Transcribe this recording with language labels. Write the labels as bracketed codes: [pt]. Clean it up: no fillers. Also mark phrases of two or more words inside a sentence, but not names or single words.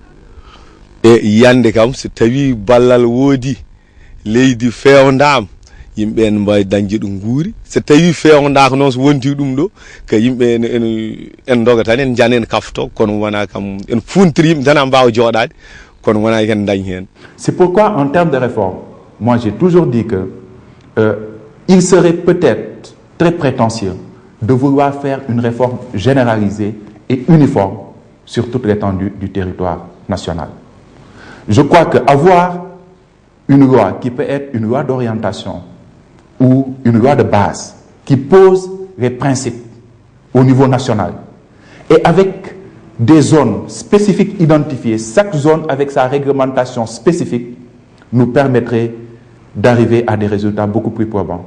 [ff] e yande kam so tawi ballal woodi leydi fewndam yimɓe ne mbawi dañde ɗum guuri so tawi fewndaka noon so wonti ɗum ɗo ka yimɓe en doga tan en janen kafto kono wona kam en funtiri yimɓe tan mbawa joɗade kono wona ken dañ hen. [fr] C'est pourquoi en termes de réforme, moi j'ai toujours dit que il serait peut-être très prétentieux de vouloir faire une réforme généralisée et uniforme sur toute l'étendue du territoire national. Je crois qu'avoir une loi qui peut être une loi d'orientation ou une loi de base qui pose les principes au niveau national et avec des zones spécifiques identifiées, chaque zone avec sa réglementation spécifique, nous permettrait d'arriver à des résultats beaucoup plus probants.